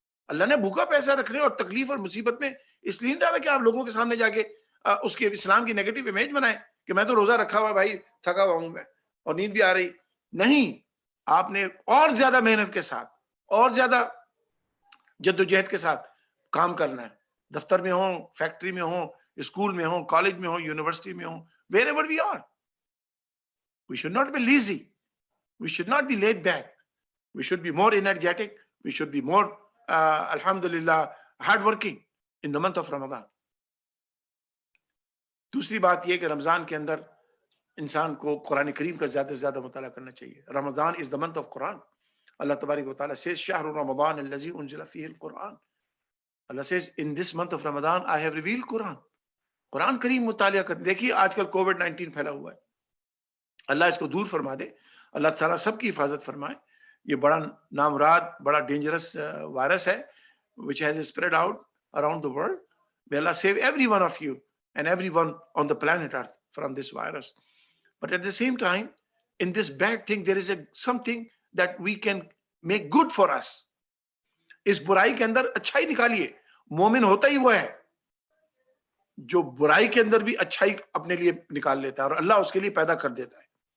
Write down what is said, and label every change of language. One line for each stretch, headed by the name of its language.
Urdu: اللہ نے بھوکا پیسہ رکھنے اور تکلیف اور مصیبت میں اس لیے ڈالا کہ آپ لوگوں کے سامنے جا کے اس کے اسلام کی نیگیٹو امیج بنائیں کہ میں تو روزہ رکھا ہوا بھائی، تھکا ہوا ہوں میں اور نیند بھی آ رہی. نہیں، آپ نے اور زیادہ محنت کے ساتھ اور زیادہ جدوجہد کے ساتھ کام کرنا ہے. دفتر میں ہوں، فیکٹری میں ہوں، اسکول میں ہوں، کالج میں ہوں، یونیورسٹی میں ہوں،
English: wherever we are. We should not be lazy. We should not be laid back. We should be more energetic. We should be more, alhamdulillah, hardworking in the month of Ramadan.
Urdu: دوسری بات یہ کہ رمضان کے اندر انسان کو قرآن کریم کا زیادہ سے زیادہ مطالعہ کرنا چاہیے.
English: Ramadan is the month of Quran. Allah Tabarak wa Ta'ala says,
Arabic: شهر رمضان الذي أنزل فيه القرآن.
English: Allah says, in this month of Ramadan, I have revealed Quran.
Urdu: قرآن کریم مطالعہ کر. دیکھیے آج کل کووڈ-19 پھیلا ہوا ہے. اللہ اس کو دور فرما دے. اللہ تعالیٰ سب کی حفاظت فرمائے. یہ بڑا نامراد، بڑا ڈینجرس وائرس ہے
English: which has spread out around the world. May Allah save every one of you and everyone on the planet Earth from this virus. But at the same time, in this bad thing, there is something that we can make good for us.
Urdu: اس برائی کے اندر اچھائی نکالیے. مومن ہوتا ہی وہ ہے جو برائی کے اندر بھی اچھائی اپنے لیے نکال لیتا ہے اور اللہ اس کے لیے پیدا کر دیتا ہے.